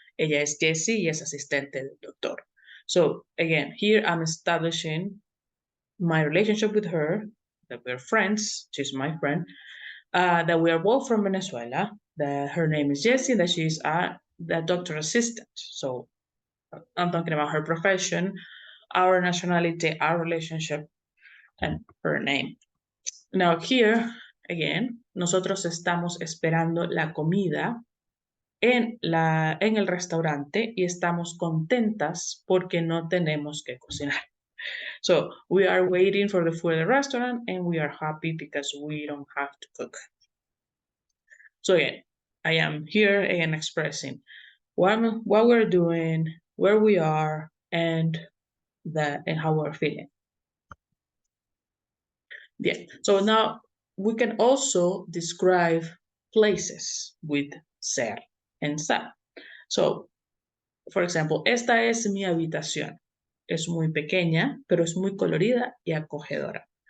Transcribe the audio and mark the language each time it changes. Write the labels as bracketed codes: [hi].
[es] Ella es Jessie y es asistente del doctor. [en] So, again, here I'm establishing my relationship with her, that we're friends. She's my friend. That we are both from Venezuela. That her name is Jessie, that she's the doctor assistant. So, I'm talking about her profession, our nationality, our relationship, and her name. Now here, again, [es] nosotros estamos esperando la comida en el restaurante y estamos contentas porque no tenemos que cocinar. [en] So we are waiting for the food at the restaurant and we are happy because we don't have to cook. So again, I am here again expressing what we're doing, where we are, and how we're feeling. Yeah, so now we can also describe places with ser and estar. So, for example, [es] esta es mi habitación. Es muy pequeña, pero es muy colorida y acogedora.